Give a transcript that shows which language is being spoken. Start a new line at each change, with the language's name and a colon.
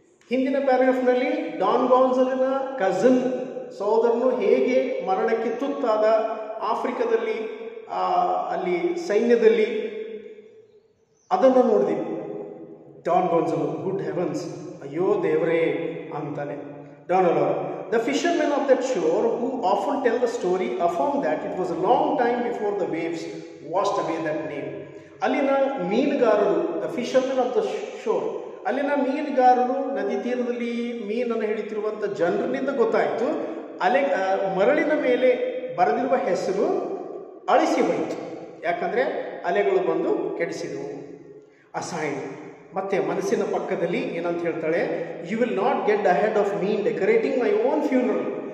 Kannada: ಹಿಂದಿನ ಪ್ಯಾರಾಗ್ರಾಫ್ನಲ್ಲಿ ಡಾನ್ ಗಾನ್ಸಲಿನ ಕಝನ್, ಸಹೋದರನು ಹೇಗೆ ಮರಣಕ್ಕೆ ತುತ್ತಾದ, ಆಫ್ರಿಕಾದಲ್ಲಿ ಅಲ್ಲಿ ಸೈನ್ಯದಲ್ಲಿ, ಅದನ್ನು ನೋಡಿದೀವಿ. ಡಾನ್ ಗಾನ್ಸಲೋ,
English: good heavens,
Kannada: ಅಯ್ಯೋ ದೇವರೇ ಅಂತಾನೆ ಡಾನಲ್ ಅವರು.
English: The fishermen of that shore, who often tell the story, affirm that it was a long time before the waves washed away that name.
Kannada: ಅಲ್ಲಿನ ಮೀನುಗಾರರು,
English: the fishermen of the shore,
Kannada: ಅಲ್ಲಿನ ಮೀನುಗಾರರು ನದಿ ತೀರದಲ್ಲಿ ಮೀನನ್ನು ಹಿಡಿತಿರುವಂಥ ಜನರಿನಿಂದ ಗೊತ್ತಾಯಿತು, ಮರಳಿನ ಮೇಲೆ ಬರೆದಿರುವ ಹೆಸರು ಅಳಿಸಿ ಹೋಯಿತು. ಯಾಕಂದರೆ ಅಲೆಗಳು ಬಂದು ಕೆಡಿಸಿದವು. ಅಸೈಡ್, ಮತ್ತೆ ಮನಸ್ಸಿನ ಪಕ್ಕದಲ್ಲಿ ಏನಂತ ಹೇಳ್ತಾಳೆ,
English: You will not get ahead of me decorating my own funeral.